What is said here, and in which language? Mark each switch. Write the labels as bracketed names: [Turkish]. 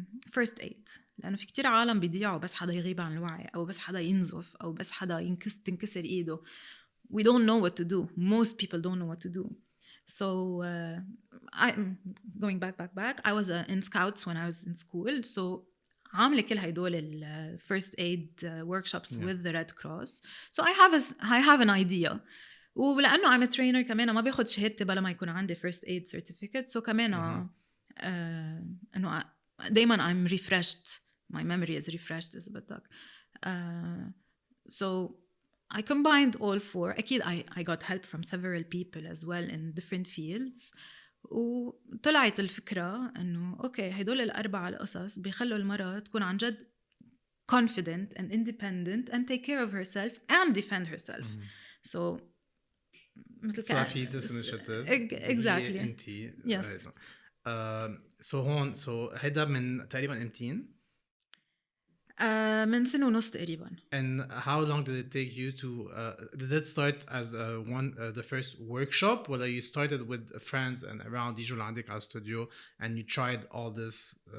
[Arabic] first aid لأنه في كتير عالم بيضيعوا بس حدا يغيب عن الوعي أو بس حدا ينزف أو بس حدا تنكسر إيده [English] we don't know what to do [Arabic] most people don't know what to do [English] So I'm going back. I was in scouts when I was in school. So [Arabic] عاملة كل هيدول ال [English] first aid workshops with the Red Cross. So I have an idea. [Arabic] ولأنه [English] I'm a trainer [Arabic] كمان ما باخد شهادتي بلا ما يكون عندي first aid certificate. [English] So [Arabic] كمان إنه دايما [English] I'm refreshed. My memory is refreshed [Arabic] إذا بدك. [English] So I combined all four. أكيد I got help from several people as well in different fields. [Arabic] وطلعت الفكرة إنه أوكي هيدول الأربعة القصص بيخلوا المرأة تكون عن جد [English] confident and independent and take care of herself and defend herself. [Arabic] So مثل [English] صافي this initiative exactly [Arabic] إنتي [English] yes. [Arabic] So هيدا من تقريبا امتين؟ من سنة ونص تقريبا. [English] And how long did it take you to did it start as the first workshop ولا you started with friends and around [Arabic] يجوا لعندك على [English] studio and you tried all this